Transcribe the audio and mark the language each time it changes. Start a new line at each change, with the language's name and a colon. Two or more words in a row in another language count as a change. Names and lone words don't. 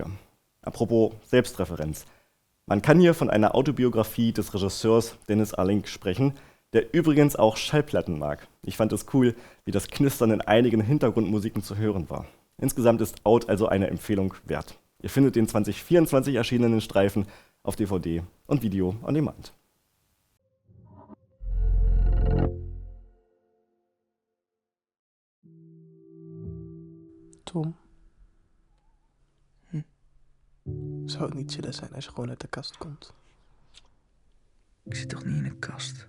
German: Apropos Selbstreferenz. Man kann hier von einer Autobiografie des Regisseurs Dennis Arlink sprechen, der übrigens auch Schallplatten mag. Ich fand es cool, wie das Knistern in einigen Hintergrundmusiken zu hören war. Insgesamt ist Out also eine Empfehlung wert. Ihr findet den 2024 erschienenen Streifen auf DVD und
English: Video on Demand.
German: Tom.
Dutch: Zou het niet chillen zijn als je gewoon uit de kast komt? Ik zit toch niet in een kast?